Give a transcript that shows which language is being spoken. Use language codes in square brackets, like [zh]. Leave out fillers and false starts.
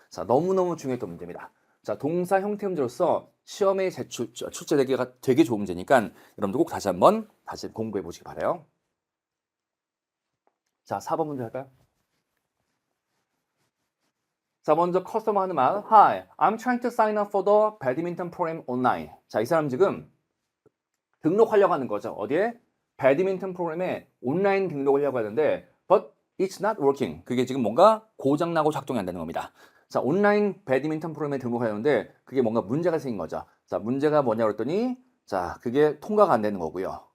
[ko] 자, 너무너무 중요했던 문제입니다. 자, 동사 형태 문제로서 시험에 출제되기가 되게 좋은 문제니까 여러분들 꼭 다시 한번 공부해 보시기 바라요. 자, 4번 문제 할까요? 자, 먼저 커스터머 하는 말. [en] Hi, I'm trying to sign up for the badminton program online. [ko] 자, 이 사람 지금 등록하려고 하는 거죠. 어디에? 배드민턴 프로그램에 온라인 등록을 하려고 하는데 [en] but it's not working. [ko] 그게 지금 뭔가 고장나고 작동이 안 되는 겁니다. 자, 온라인 배드민턴 프로그램에 등록하려는데 그게 뭔가 문제가 생긴 거죠. 자, 문제가 뭐냐 그랬더니 자, 그게 통과가 안 되는 거고요.